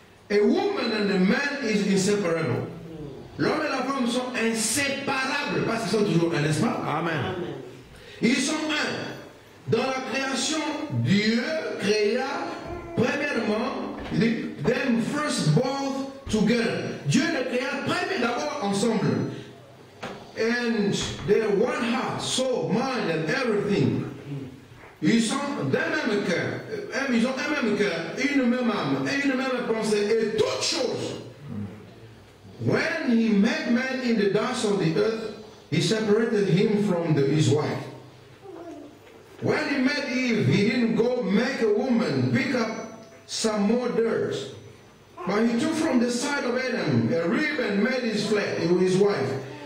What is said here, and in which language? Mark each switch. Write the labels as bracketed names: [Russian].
[English] A woman and a man is inseparable. [French] L'homme et la femme sont inséparables parce qu'ils sont toujours un, n'est-ce pas? Amen. Ils sont un. Dans la création, Dieu créa, premièrement, il dit, [English] them first both together. [French] Dieu les créa d'abord ensemble. [English] And they're one heart, soul, mind and everything. [French] Ils sont d'un même cœur. Ils ont un même cœur, une même âme, et une même pensée, et toutes choses. [English] When he made man in the dust of the earth, he separated him from his wife. When he made Eve, he didn't go make a woman, pick up some more dirt. But he took from the side of Adam a rib and made his wife.